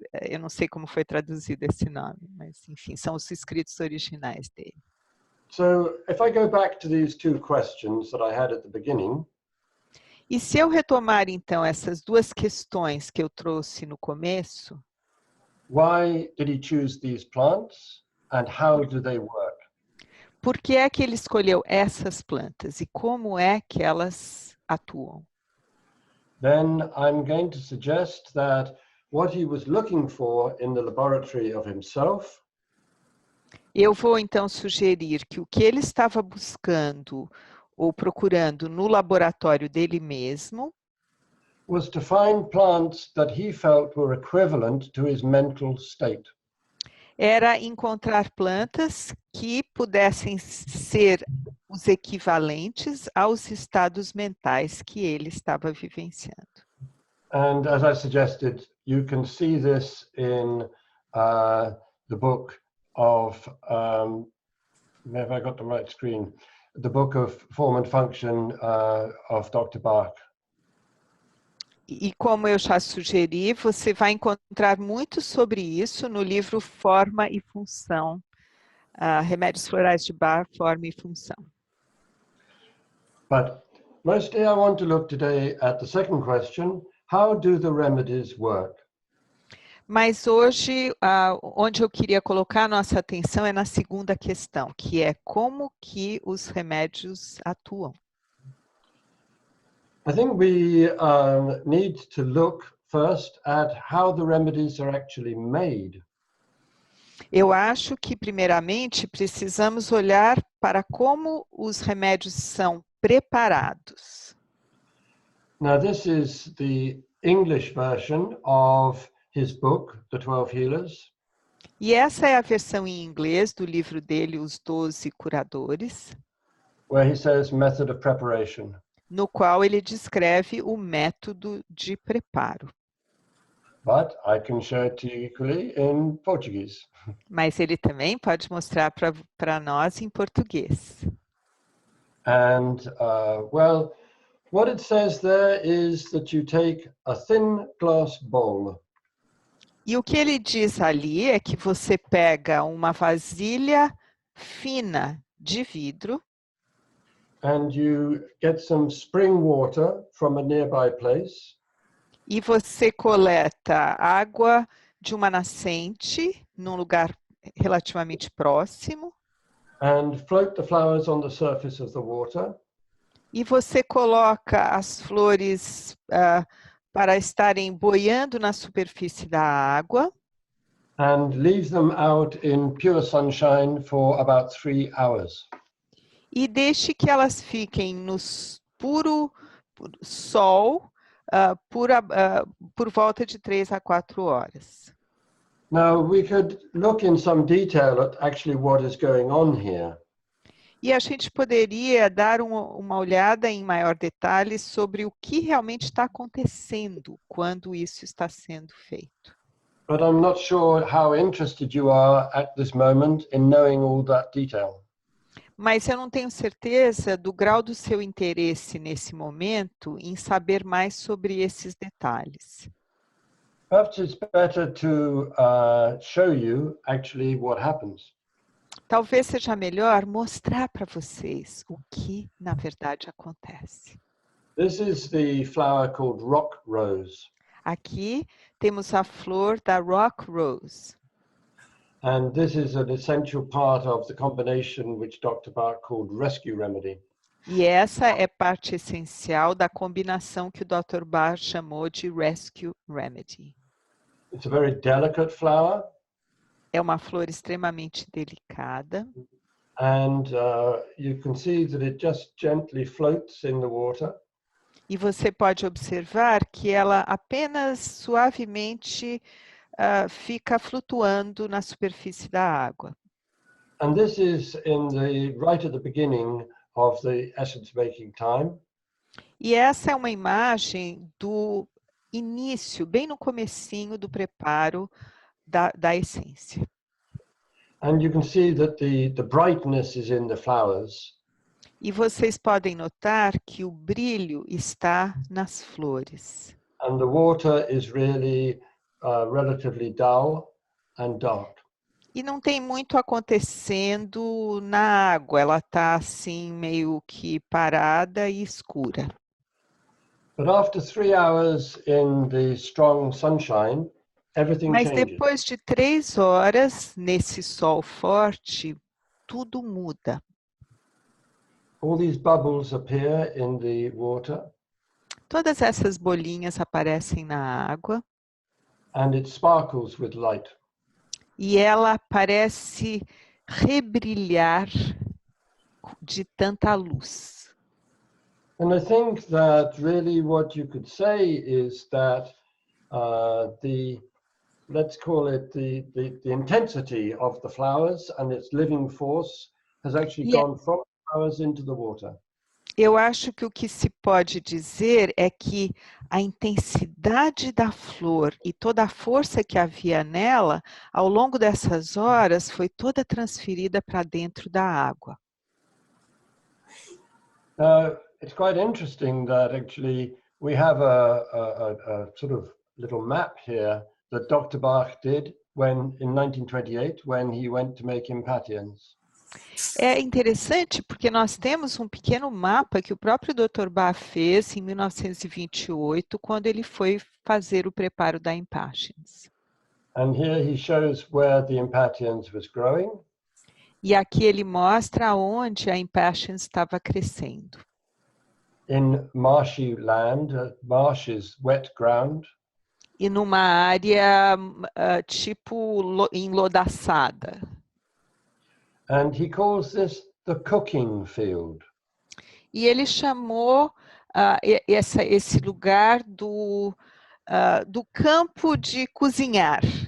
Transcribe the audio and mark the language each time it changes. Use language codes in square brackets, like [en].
[pt] Eu não sei como foi traduzido esse nome, mas enfim, são os escritos originais dele. [en] So, if I go back to these two questions that I had at the beginning, [pt] e se eu retomar então essas duas questões que eu trouxe no começo, [en] why did he choose these plants? And how do they work? [pt] Por que é que ele escolheu essas plantas e como é que elas atuam? [en] Then I'm going to suggest that what he was looking for in the laboratory of himself, [pt] eu vou então sugerir que o que ele estava buscando ou procurando no laboratório dele mesmo [en] was to find plants that he felt were equivalent to his mental state. [pt] Era encontrar plantas que pudessem ser os equivalentes aos estados mentais que ele estava vivenciando. [en] And as I suggested, you can see this in the book of, have I got the right screen? The book of Form and Function of Dr. Bach. [pt] E como eu já sugeri, você vai encontrar muito sobre isso no livro Forma e Função, Remédios Florais de Bach, Forma e Função. [en] But mostly I want to look today at the second question, how do the remedies work? [pt] Mas hoje, onde eu queria colocar a nossa atenção é na segunda questão, que é como que os remédios atuam. [en] I think we need to look first at how the remedies are actually made. [pt] Eu acho que, primeiramente, precisamos olhar para como os remédios são preparados. [en] Now, this is the English version of his book, The 12 Healers. [pt] E essa é a versão em inglês do livro dele, Os 12 Curadores, [en] where he says method of preparation. [pt] No qual ele descreve o método de preparo. [en] But I can show it to you equally in Portuguese. [pt] Mas ele também pode mostrar para nós em português. [en] And, well, what it says there is that you take a thin glass bowl. [pt] E o que ele diz ali é que você pega uma vasilha fina de vidro [en] and you get some spring water from a nearby place. [pt] E você coleta água de uma nascente num lugar relativamente próximo. [en] And float the flowers on the surface of the water. [pt] E você coloca as flores para estarem boiando na superfície da água. [en] And leave them out in pure sunshine for about 3 hours. [pt] E deixe que elas fiquem no puro sol por volta de 3 a 4 horas. [en] Now, we could look in some detail at actually what is going on here. [pt] E a gente poderia dar uma olhada em maior detalhe sobre o que realmente está acontecendo quando isso está sendo feito. [en] But I'm not sure how interested you are at this moment in knowing all that detail. [pt] Mas eu não tenho certeza do grau do seu interesse nesse momento em saber mais sobre esses detalhes. [en] Perhaps it's better to show you actually what happens. [pt] talvez seja melhor mostrar para vocês o que, na verdade, acontece. [en] This is the flower called rock rose. [pt] Aqui temos a flor da rock rose. [en] And this is an essential part of the combination which Dr. Bach called rescue remedy. [pt] E essa é parte essencial da combinação que o Dr. Bach chamou de rescue remedy. [en] It's a very delicate flower. [pt] É uma flor extremamente delicada. [en] And you can see that it just gently floats in the water. [pt] E você pode observar que ela apenas suavemente fica flutuando na superfície da água. [en] And this is right at the beginning of the essence making time. [pt] E essa é uma imagem do início, bem no comecinho do preparo da essência. [en] And you can see that the brightness is in the flowers. [pt] E vocês podem notar que o brilho está nas flores. [en] And the water is really relatively dull and dark. [pt] E não tem muito acontecendo na água, ela está assim meio que parada e escura. [en] But after 3 hours in the strong sunshine, everything [pt] Mas [en] changes. [pt] depois de 3 horas nesse sol forte, tudo muda. [en] All these bubbles appear in the water. [pt] Todas essas bolinhas aparecem na água. [en] And it sparkles with light. [pt] E ela parece rebrilhar de tanta luz. [en] And I think that really what you could say is that let's call it the intensity of the flowers and its living force has actually gone from the flowers into the water. [pt] Eu acho que o que se pode dizer é que a intensidade da flor e toda a força que havia nela, ao longo dessas horas, foi toda transferida para dentro da água. [en] It's quite interesting that actually we have a sort of little map here that Dr. Bach did in 1928 when he went to make impatiens. [pt] É interessante porque nós temos um pequeno mapa que o próprio Dr. Bach fez em 1928, quando ele foi fazer o preparo da impatiens. [en] And here he shows where the impatiens was growing. [pt] E aqui ele mostra onde a impatiens estava crescendo. [en] In marshy land, marsh is wet ground. [pt] E numa área tipo enlodaçada. [en] And he calls this the cooking field. [pt] E ele chamou esse lugar do campo de cozinhar.